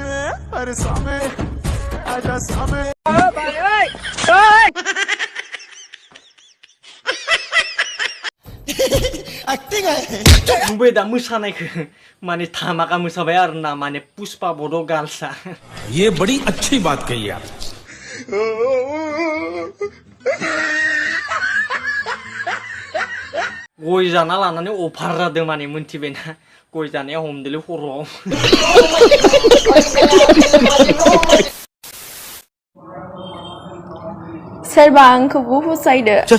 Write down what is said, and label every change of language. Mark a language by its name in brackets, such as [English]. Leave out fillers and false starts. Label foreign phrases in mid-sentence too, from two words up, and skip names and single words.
[Bodo] नुबाय दा मोसानायखौ माने धामाका मोसाबाय आरोना माने पुष्पा बड' गार्लसा [Hindi] ये बड़ी अच्छी बात कही आप [Bodo] गय जाना लानानै अफार जादों माने मोनथिबायना गय जानाया हमदोलै खर'आव सोरबा आंखौबो फसायदो